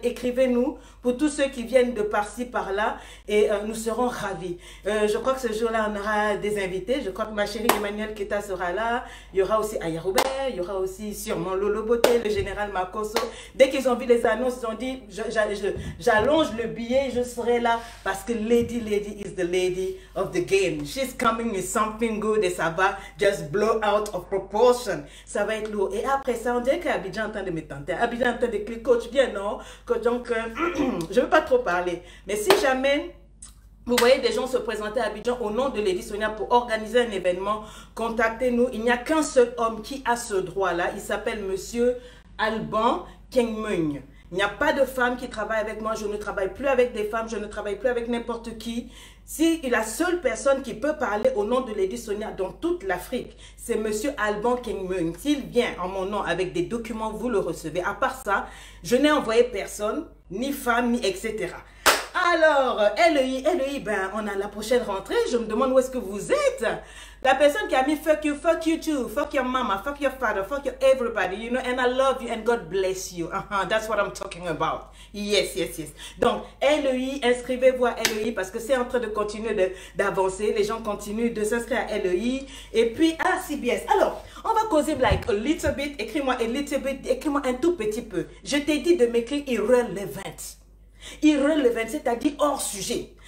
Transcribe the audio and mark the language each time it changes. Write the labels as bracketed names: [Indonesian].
[French] Écrivez-nous pour tous ceux qui viennent de par-ci, par-là. Et nous serons ravis. Je crois que ce jour-là, on aura des invités. Je crois que ma chérie Emmanuel Keta sera là. Il y aura aussi Aya Robert. Il y aura aussi sûrement Lolo Beauté, le général Makoso. Dès qu'ils ont vu les annonces, ils ont dit, j'allonge le billet, je serai là. [English] Parce que Lady is the lady of the game. She's coming with something good [French] et ça va [English] just blow out of proportion. [French] Ça va être lourd. Et après ça, on dirait qu'Abidjan est en train de me tenter. Abidjan est en train de cliquer, coach, bien non. Donc, je ne veux pas trop parler. Mais si jamais vous voyez des gens se présenter à Abidjan au nom de Lady Sonia pour organiser un événement, contactez-nous. Il n'y a qu'un seul homme qui a ce droit-là. Il s'appelle Monsieur Alban Kengmung. Il n'y a pas de femme qui travaille avec moi. Je ne travaille plus avec des femmes. Je ne travaille plus avec n'importe qui. Si la seule personne qui peut parler au nom de Lady Sonia dans toute l'Afrique, c'est Monsieur Alban Kengmung. S'il vient en mon nom avec des documents, vous le recevez. À part ça, je n'ai envoyé personne, ni femme, ni etc. Alors, LEI, ben, on a la prochaine rentrée. Je me demande où est-ce que vous êtes. La personne qui a mis [English] fuck you too, fuck your mama, fuck your father, fuck your everybody, you know, and I love you and God bless you. That's what I'm talking about. Yes. [French] Donc, LEI, inscrivez-vous à LEI parce que c'est en train de continuer d'avancer. Les gens continuent de s'inscrire à LEI. Et puis, à CBS. Alors, on va causer [English] like a little bit. [French] Écris-moi [English] a little bit, [French] écris-moi un tout petit peu. Je t'ai dit de m'écrire irrelevant. Irrelevant, c'est-à-dire hors sujet.